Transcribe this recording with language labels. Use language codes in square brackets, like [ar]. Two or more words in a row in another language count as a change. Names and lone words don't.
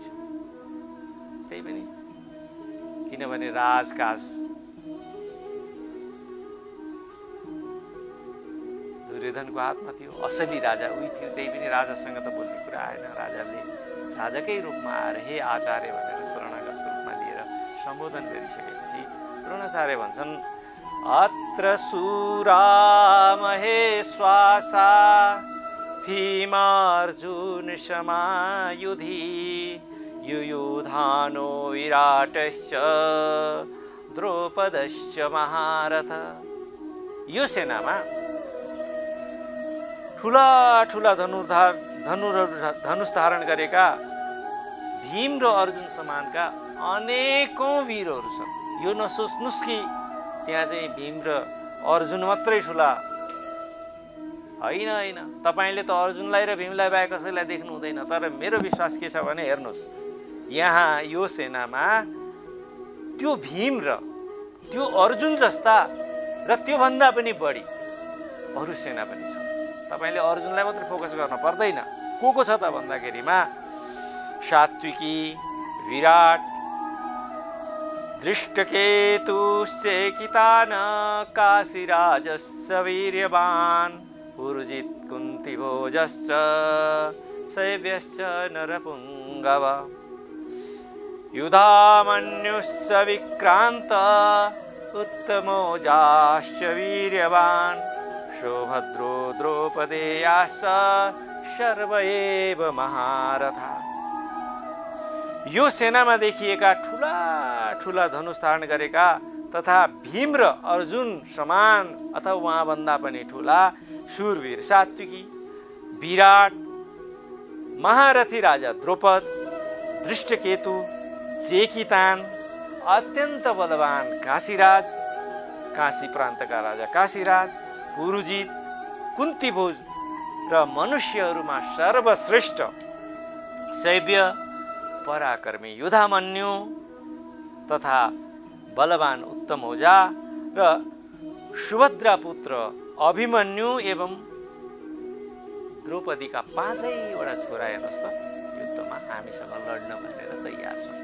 [ne] त्यही पनि किनभने राजकाज दुर्योधनको हातमा थियो, असली राजा उही थियो। त्यही पनि राजासँग त बोल्ने कुरा आएन। राजाले राजाकै रूपमा आएर हे आचार्य भनेर शरणागत रूपमा लिएर सम्बोधन गरिसकेपछि द्रोणाचार्य भन्छन्, [sa] अत्र सुरा महेश्वासा भीमार्जुन समायुधि युयुधानो विराटश्च द्रौपदश्च महारथ। [ne] यो सेनामा ठुला ठुला धनुष धारण गरेका भीम र अर्जुन समानका अनेकौं वीरहरू छन्। यो नसोच्नुस् कि त्यहाँ चाहिँ भीम र अर्जुन मात्रै ठुला होइन होइन, तपाईँले त अर्जुनलाई र भीमलाई बाहेक कसैलाई देख्नु हुँदैन। तर मेरो विश्वास के छ भने हेर्नुहोस्, यहाँ यो सेनामा त्यो भीम र त्यो अर्जुन जस्ता र त्योभन्दा पनि बढी अरू सेना पनि छ। तपाईँले अर्जुनलाई मात्रै फोकस गर्न पर्दैन। को छ त भन्दाखेरिमा सात्विकी, विराट, [sa] दृष्टकेतुश्चेकितान, काशीराजस्य वीर्यवान्, पुरुजित् कुन्तिभोजश्च, शैव्यश्च नरपुङ्गव, युधामन्युश्च विक्रान्त, उत्तमोजाश्च वीर्यवान्, सौभद्रो द्रौपदेयाश्च सर्व एव महारथा। [ne] यो सेनामा देखिएका ठुला ठुला धनुष धारण गरेका तथा भीम र अर्जुन समान अथवा उहाँभन्दा पनि ठुला शूरवीर सात्विकी, विराट, महारथी राजा द्रौपद, दृष्टकेतु, चेकितान, अत्यन्त बलवान काशीराज, काशी प्रान्तका राजा काशीराज, पुरुजित, कुन्तीभोज र मनुष्यहरूमा सर्वश्रेष्ठ शैव्य, पराक्रमी युधामन्यु तथा बलवान उत्तमौजा र सुभद्रा पुत्र अभिमन्यु एवं द्रौपदीका 5वटा छोरा हेर्नुहोस् त युद्धमा हामीसँग लड्न भनेर तयार छन्।